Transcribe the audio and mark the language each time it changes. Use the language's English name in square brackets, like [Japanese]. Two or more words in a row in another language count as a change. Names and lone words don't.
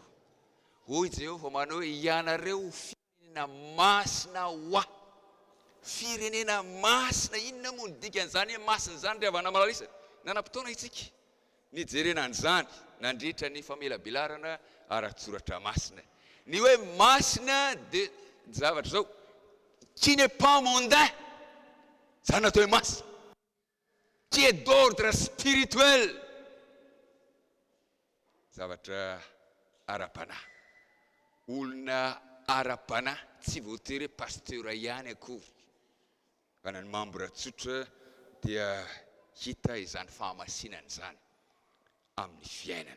[Malagasy] Hoy Jehova manao hoe ianareo firenena masina ho ahy. Firenena masina, inona moa ny dikan'izany hoe masina izany riavana malalisana? Nanam-potoana itsika nijerena an'izany nandritra ny famelabelarana ara-tsoratra masina. [French] Ny hoe masina dia zavatra zao qui n'est pas mondain, [Malagasy] zany natao hoe masina, [French] qui est d'ordre spirituel, [Malagasy] zavatra ara-panahy. Olona ara-panahy tsy voatery pasteur ihany akory, fa na ny membre tsotra dia hita izany fahamasinana izany amin'ny fiainana.